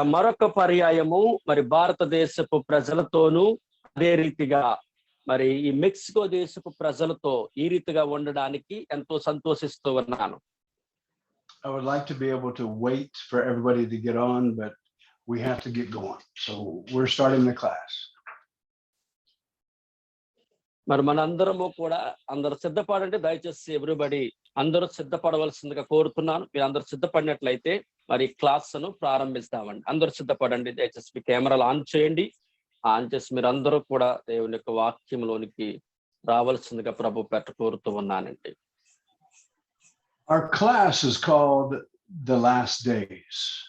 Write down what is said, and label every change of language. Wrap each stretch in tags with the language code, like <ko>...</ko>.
<te>మరొక పర్యాయము మరి భారతదేశపు ప్రజలతోనూ అదే రీతిగా మరి ఈ మెక్సికో దేశపు ప్రజలతో ఈ రీతిగా ఉండడానికి ఎంతో సంతోషిస్తూ ఉన్నాను.</te> <en>I would like to be able to wait for everybody to get on, but we have to get going. So we're starting the class.</en> <te>మరి మనందరము కూడా అందరూ సిద్ధపడండి. దయచేసి</te> <en>everybody</en> <te>అందరూ సిద్ధపడవలసిందిగా కోరుతున్నాను. మీరు అందరూ సిద్ధపడినట్లయితే మరి క్లాస్ను ప్రారంభిస్తామండి. అందరూ సిద్ధపడండి. దయచేసి మీ కెమెరాలు ఆన్ చేయండి. ఆన్ చేసి మీరు అందరూ కూడా దేవుని యొక్క వాక్యంలోనికి రావాల్సిందిగా ప్రభు పెట్ట కోరుతూ ఉన్నానండి.</te> <en>Our class is called The Last Days.</en>